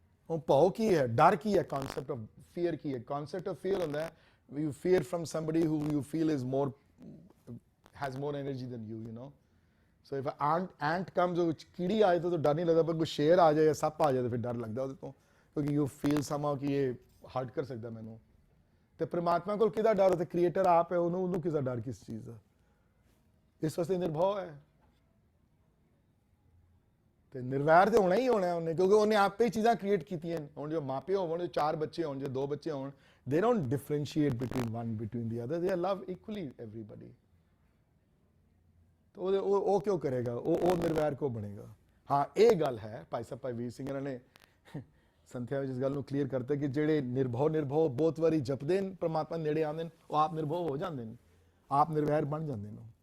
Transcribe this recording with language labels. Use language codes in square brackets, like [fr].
[pa] ਉਹ ਭਉ ਕੀ ਹੈ, ਡਰ ਕੀ ਹੈ, ਕਨਸੈਪਟ ਆਫ ਫੀਅਰ ਕੀ ਹੈ। ਕਨਸੈਪਟ ਆਫ ਫੀਅਰ ਹੁੰਦਾ ਹੈ [en] you fear from somebody who you feel is more has more energy than you, so if an ant comes, [pa] ਉਹ ਕੀੜੀ ਆਏ ਤਾਂ ਡਰ ਨਹੀਂ ਲੱਗਦਾ, ਪਰ ਕੋਈ ਸ਼ੇਰ ਆ ਜਾਏ ਜਾਂ ਸੱਪ ਆ ਜਾਏ ਤਾਂ ਫਿਰ ਡਰ ਲੱਗਦਾ ਉਹਦੇ ਤੋਂ, ਕਿਉਂਕਿ [en] you feel somehow [pa] ਕਿ ਇਹ ਹਰਟ ਕਰ ਸਕਦਾ ਮੈਨੂੰ। ਤੇ ਪ੍ਰਮਾਤਮਾ ਕੋਲ ਕਿਹਦਾ ਡਰ? ਤੇ ਕ੍ਰੀਏਟਰ ਆਪ ਹੈ, ਉਹਨੂੰ ਕਿਸਦਾ ਡਰ ਕਿਸ ਚੀਜ਼ ਦਾ? ਇਸ ਵਾਸਤੇ ਨਿਰਭਉ ਹੈ। ਤੇ ਨਿਰਵੈਰ ਤੇ ਹੋਣਾ ਹੀ ਹੋਣਾ ਉਹਨੇ, ਕਿਉਂਕਿ ਉਹਨੇ ਆਪੇ ਹੀ ਚੀਜ਼ਾਂ ਕ੍ਰੀਏਟ ਕੀਤੀਆਂ। ਹੁਣ ਜੋ ਮਾਪੇ ਹੋਣ, ਜੋ 4 ਬੱਚੇ ਹੋਣ, ਜੋ 2 ਬੱਚੇ ਹੋਣ, [en] they don't differentiate between one between the other, they love equally everybody। [pa] तो ਉਹ ਕਿਉਂ ਕਰੇਗਾ, ਉਹ ਨਿਰਵੈਰ ਕਿਉਂ ਬਣੇਗਾ। ਹਾਂ ਇਹ ਗੱਲ ਹੈ ਭਾਈ ਸਾਹਿਬ ਭਾਈ ਵੀਰ ਸਿੰਘ ਇਹਨਾਂ ਨੇ ਸੰਥਿਆ ਵਿੱਚ ਇਸ ਗੱਲ ਨੂੰ ਕਲੀਅਰ ਕਰਤਾ ਕਿ ਜਿਹੜੇ ਨਿਰਭਉ ਬਹੁਤ ਵਾਰੀ ਜਪਦੇ ਨੇ ਪਰਮਾਤਮਾ ਨੇੜੇ ਆਉਂਦੇ ਨੇ, ਉਹ ਆਪ ਨਿਰਭਉ ਹੋ ਜਾਂਦੇ ਨੇ, ਆਪ ਨਿਰਵੈਰ ਬਣ ਜਾਂਦੇ ਨੇ।